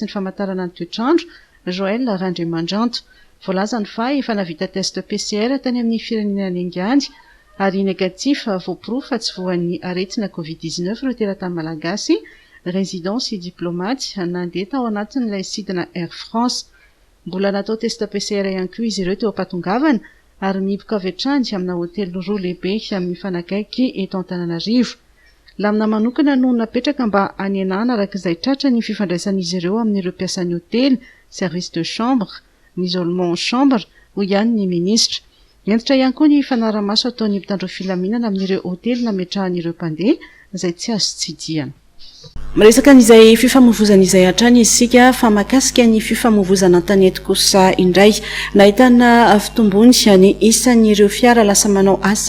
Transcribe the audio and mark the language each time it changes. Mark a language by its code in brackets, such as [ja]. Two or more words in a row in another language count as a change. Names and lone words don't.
[mg] ny famantarana ny toetrandro Joël Randriamandrato voalazany fa efa navita test PCR tany amin'ny firenena angany ary négatif voapirofo fa tsy voan'ny aretina Covid-19 ireo teratany malagasy résidents sy diplomates nandeha tao anatin'ilay sidina Air France mbola natao test PCR ihany koa izy ireo teo am-patongavana ary mihiboka avy hatrany amina hôtely roa lehibe amin'ny fanakaiky eto Antananarivo. Lamina manokana no napetraka mba hanenana arak'izay tratra ny fifandraisan'izy ireo amin'ireo mpiasan'ny hôtely, [fr] service de chambre, isolement chambre [mg] ho ihany ny ministra. Entitra ihany koa ny fanaramaso ataon'ny mpitandro filaminana amin'ireo hôtely nametrahan'ireo mpandeha izay tsy azo tsidiana. Miresaka n'izay fifamoivozana izay hatrany isika fa makasika ny fifamoivozana an-tanety kosa indray nahitana fitombony ny isan'ireo fiara lasa manao asa